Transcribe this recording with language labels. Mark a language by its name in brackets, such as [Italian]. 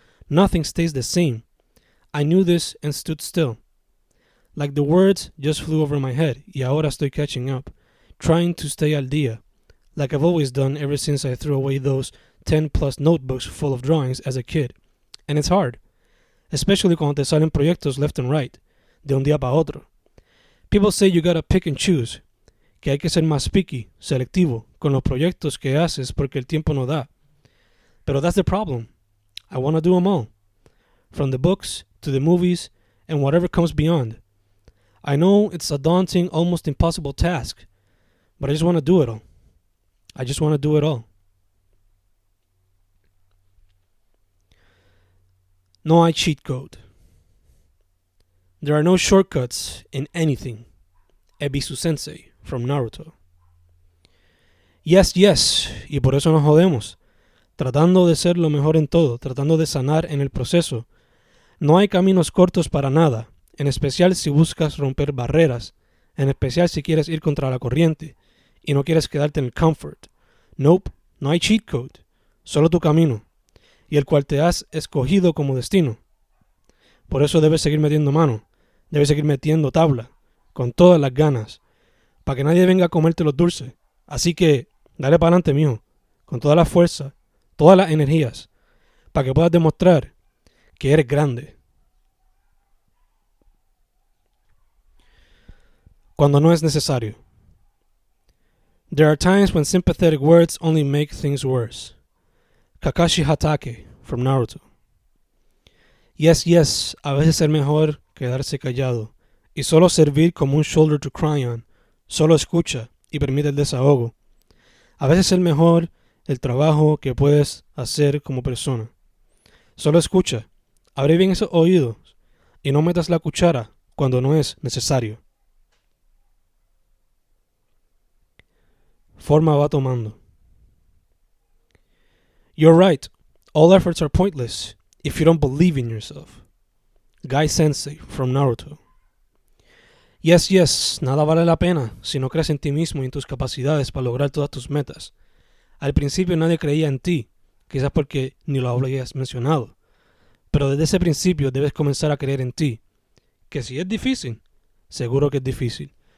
[English] Nothing stays the same. I knew this and stood still. Like the words just flew over my head, [Spanish] y ahora estoy [English] catching up, trying to stay [Spanish] al día, [English] like I've always done ever since I threw away those 10 plus notebooks full of drawings as a kid. [Spanish] And it's hard, especially cuando te salen proyectos [English] left and right, [Spanish] de un día para otro. [English] People say you gotta pick and choose, [Spanish] que hay que ser más picky, selectivo, con los proyectos que haces porque el tiempo no da. Pero [English] that's the problem. I want to do them all. From the books to the movies and whatever comes beyond. I know it's a daunting, almost impossible task, but I just want to do it all. I just want to do it all. [Spanish] No hay [English] cheat code. There are no shortcuts in anything. Ebisu Sensei from Naruto. Yes, yes, [Spanish] y por eso nos jodemos. Tratando de ser lo mejor en todo, tratando de sanar en el proceso. No hay caminos cortos para nada, en especial si buscas romper barreras, en especial si quieres ir contra la corriente y no quieres quedarte en el comfort. [English] Nope, [Spanish] no hay cheat code, solo tu camino, y el cual te has escogido como destino. Por eso debes seguir metiendo mano, debes seguir metiendo tabla, con todas las ganas, para que nadie venga a comerte los dulces. Así que, dale para adelante, mijo, con toda la fuerza, todas las energías, para que puedas demostrar que eres grande. Cuando no es necesario. [English] There are times when sympathetic words only make things worse. Kakashi Hatake from Naruto. Yes, yes, [Spanish] a veces es mejor quedarse callado y solo servir como un [English] shoulder to cry on. [Spanish] Solo escucha y permite el desahogo. A veces es mejor el trabajo que puedes hacer como persona. Solo escucha, abre bien esos oídos y no metas la cuchara cuando no es necesario. Forma va tomando. [English] You're right. All efforts are pointless if you don't believe in yourself. Guy Sensei from Naruto. Yes, yes, [Spanish] nada vale la pena si no crees en ti mismo y en tus capacidades para lograr todas tus metas. Al principio nadie creía en ti, quizás porque ni lo habías mencionado. Pero desde ese principio debes comenzar a creer en ti. Que si es difícil, seguro que es difícil.